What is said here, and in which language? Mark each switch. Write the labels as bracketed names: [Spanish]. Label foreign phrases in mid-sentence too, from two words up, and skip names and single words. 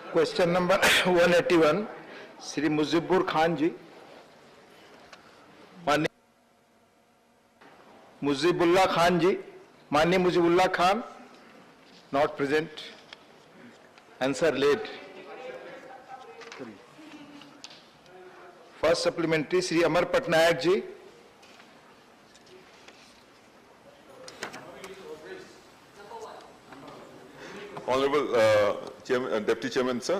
[English] question number 181, Sri Mujibur Khan ji. Mani Mujibullah Khan ji. Mani Mujibullah Khan, not present. Answer late. First supplementary, Sri Amar Patnaik ji. Honorable Deputy Chairman, sir.